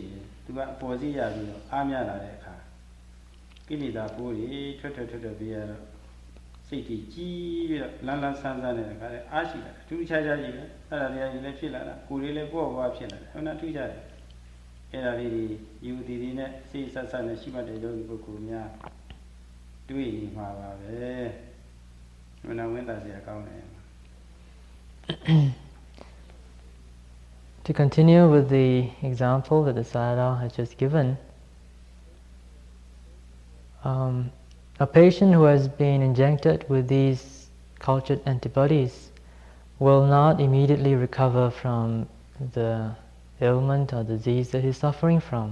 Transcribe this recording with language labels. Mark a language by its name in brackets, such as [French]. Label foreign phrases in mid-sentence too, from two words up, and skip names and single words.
[Burmese] ရင်သူကအပေါ်စီးရပြီးတော့အားများလာတဲ့အခါကိလေသာပိုးတွေထွက်ပြီးရတော့စိတ်ကြီးပြီးတော့လန်းဆန်းနေတဲ့အခါလဲအားရှိလာတယ်ထူးခြားကြီးပဲအဲ့ဒါတရားကြီးလည်းဖြစ်လာတာကိုယ်လေးလည်းပေါ့ဖြစ်လာတယ်ဟုတ်လားထူးခြားတယ်အဲ့ဒါလေးတွေယူတည်နဲ့စိတ်ဆက်နဲ့ရှိမှတ်တဲ့ယောဂီပုဂ္ဂိုလ်များ [English] To continue with the example that the Sayadaw has just given, a patient who has been injected with these cultured antibodies will not immediately recover from the ailment or disease that he's suffering from.